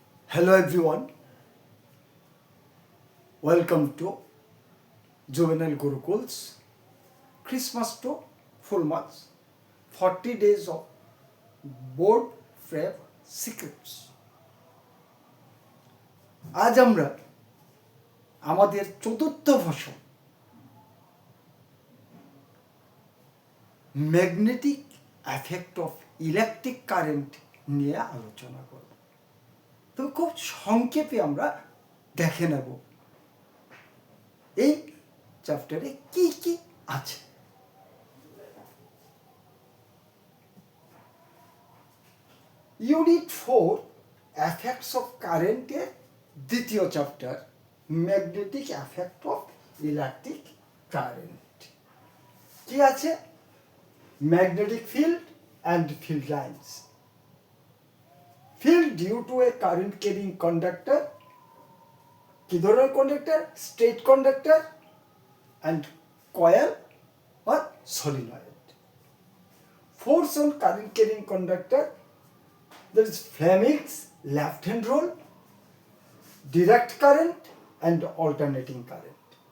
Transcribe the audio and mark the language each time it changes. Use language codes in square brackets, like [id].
[en] Hello everyone, welcome to Juvenile Gurukul's Christmas to full months 40 days of board prep secrets. [bn] আজ আমরা আমাদের চতুর্থ ভাষণ magnetic effect of electric current নিয়ে আলোচনা করব। তো খুব সংক্ষেপে আমরা দেখে নেব এই চ্যাপ্টারে কি কি আছে। ইউনিট 4 এফেক্টস অফ কারেন্টের দ্বিতীয় chapter magnetic effect of electric current. কি আছে? [en] Magnetic field and field lines. Field due to a current carrying conductor, [bn] কি ধরনের [en] conductor? Straight conductor and coil or solenoid. Force on current carrying conductor, there is Fleming's left hand rule, direct current and alternating current.